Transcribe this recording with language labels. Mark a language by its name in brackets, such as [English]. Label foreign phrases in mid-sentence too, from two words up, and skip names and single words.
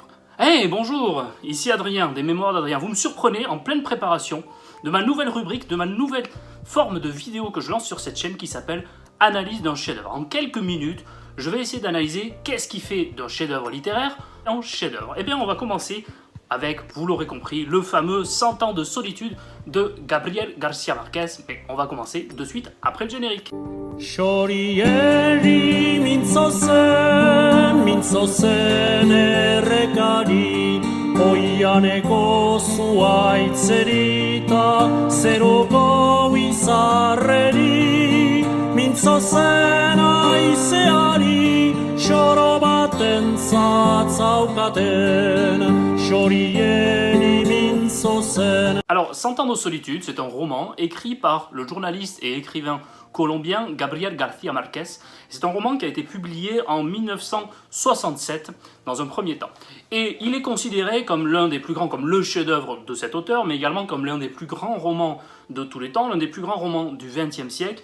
[French] Hey, bonjour, ici Adrien, des Mémoires d'Adrien. Vous me surprenez en pleine préparation de ma nouvelle rubrique, de ma nouvelle forme de vidéo que je lance sur cette chaîne qui s'appelle Analyse d'un chef-d'œuvre. En quelques minutes, je vais essayer d'analyser qu'est-ce qui fait d'un chef-d'œuvre littéraire un chef-d'œuvre. Eh bien, on va commencer avec, vous l'aurez compris, le fameux 100 ans de solitude de Gabriel García Márquez. Mais on va commencer de suite après le générique. [Basque] Xorieri mintzozen errekari, oianeko zuaitzerita, zeroko izarreri, mintzozen aizeari, xoro baten zatzaukaten, xorieri mintzozen. [French] Alors, 100 ans de solitude, c'est un roman écrit par le journaliste et écrivain colombien Gabriel García Márquez. C'est un roman qui a été publié en 1967 dans un premier temps. Et il est considéré comme l'un des plus grands, comme le chef-d'œuvre de cet auteur, mais également comme l'un des plus grands romans de tous les temps, l'un des plus grands romans du XXe siècle.